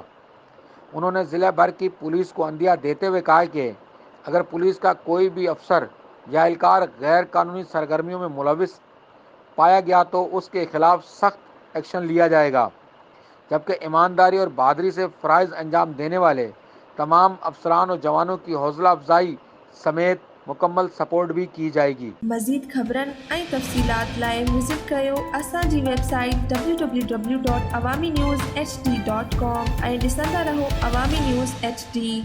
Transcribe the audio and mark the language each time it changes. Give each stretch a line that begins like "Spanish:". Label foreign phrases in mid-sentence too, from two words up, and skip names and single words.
Urdu: انہوں نے ضلع بھر کی پولیس کو عندیہ دیتے ہوئے کہا کہ اگر پولیس کا کوئی بھی افسر یا اہلکار غیر قانونی سرگرمیوں میں ملوث پایا گیا تو اس کے خلاف سخت ایکشن لیا جائے گا، جبکہ ایمانداری اور بہادری سے فرائض انجام دینے والے تمام افسران اور جوانوں کی حوصلہ افزائی سمیت مکمل سپورٹ بھی کی جائے گی۔
Sindhi: مزید خبرن ऐं तफ़सीलात लाइ विज़िट कयो असांजी वेबसाइट www.awamiNewsHD.com ऐं ॾिसंदा रहो अवामी न्यूज़ HD।